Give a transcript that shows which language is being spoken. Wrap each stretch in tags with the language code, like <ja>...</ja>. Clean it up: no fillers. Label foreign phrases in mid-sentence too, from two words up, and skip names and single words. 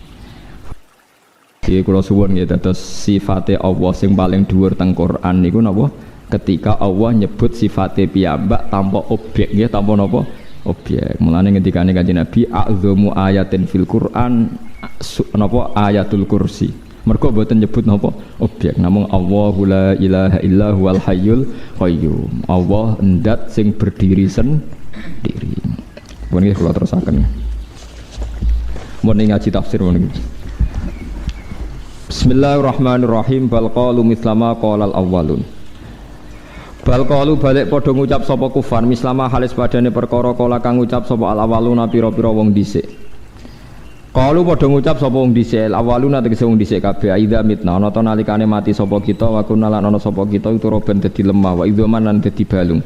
<jv>Iki kula suwun nggih dados sifate Allah sing paling dhuwur teng Quran niku napa? Ketika Allah nyebut sifate piyambak tanpa objek nggih, tanpa napa? Objek. Mulane ngendikane Kanjeng Nabi</jv> <ar>أعظم آية في القرآن</ar> <jv>napa</jv> <ar>آية الكرسي.</ar> <jv>Mergo mboten nyebut napa? Objek.</jv> <ar>Namung الله لا إله إلا هو الحي القيوم.</ar> <jv>Allah ndat sing</jv> <id>berdiri sendiri.</id> <jv>Pun nggih kula terusaken. Mun ngaji tafsir mun Bismillahirrahmanirrahim.</jv> <ar>بل قالوا مثل ما قال الأولون. بل قالوا</ar> <jv>balik padha ngucap sapa kufar mislama halis padane perkara kala kang ngucap sapa al awwaluna pira-pira wong dhisik. Qalu padha ngucap sapa wong dhisik al awwaluna tegese wong dhisik kabeh</jv> <ar>أئذا متنا</ar> <jv>ana ta nalikane mati sapa kita</jv> <ar>وكنا</ar> <jv>lan ana sapa kita uturoben dadi lemah</jv> <ar>وعظاما</ar> <jv>lan dadi balung.</jv>